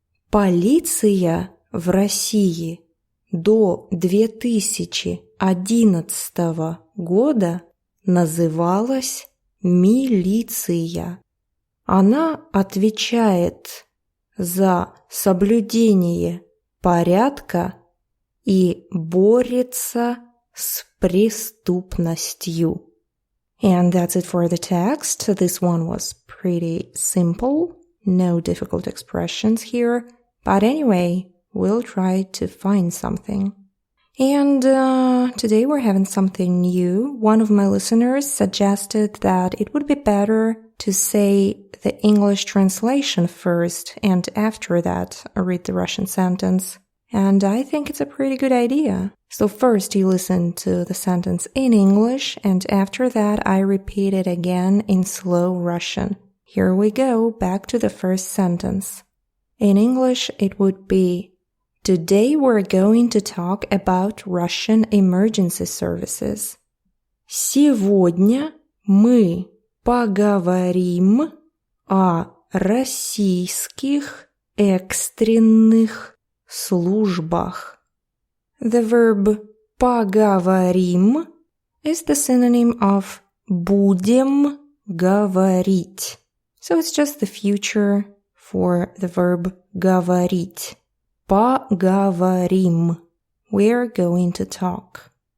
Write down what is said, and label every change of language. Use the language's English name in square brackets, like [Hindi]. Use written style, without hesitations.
[Russian] Полиция в России до 2011 года называлась милиция. Она отвечает за соблюдение порядка и борется с преступностью. [English] And that's it for the text. This one was pretty simple. No difficult expressions here. But anyway, we'll try to find something. And today we're having something new. One of my listeners suggested that it would be better to say the English translation first and after that read the Russian sentence. And I think it's a pretty good idea. So first you listen to the sentence in English, and after that I repeat it again in slow Russian. Here we go, back to the first sentence. In English it would be: Today we're going to talk about Russian emergency services. [Russian] Сегодня мы поговорим о российских экстренных службах. [English] The verb поговорим is the synonym of [Russian] будем говорить. [English] So it's just the future for the verb говорить. [Russian] Поговорим. [English] We're going to talk.